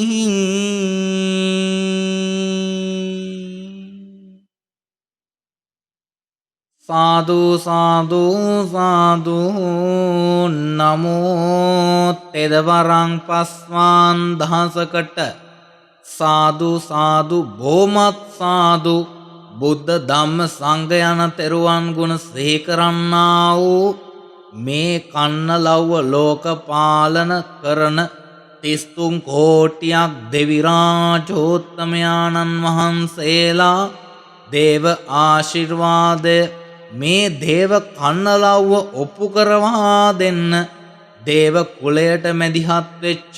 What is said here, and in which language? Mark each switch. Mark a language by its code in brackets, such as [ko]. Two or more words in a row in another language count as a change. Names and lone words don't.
[si] සාදු සාදු සාදු. නමෝ තෙදවරං පස්වාන් දහසකට සාදු සාදු බොහොමත් සාදු. බුද්ධ ධම්ම සංඝ යන තෙරුවන් ගුණ සිහි කරන්නා වූ මේ කන්නලව්ව ලෝක පාලන කරන 33 කෝටියක් දෙවිරාජෝත්තමයාණන් වහන්සේලා දේව ආශිර්වාදය මේ දේව කන්නලව්ව ඔප්පු කරවා දෙන්න දේව කුලයට මැදිහත් වෙච්ච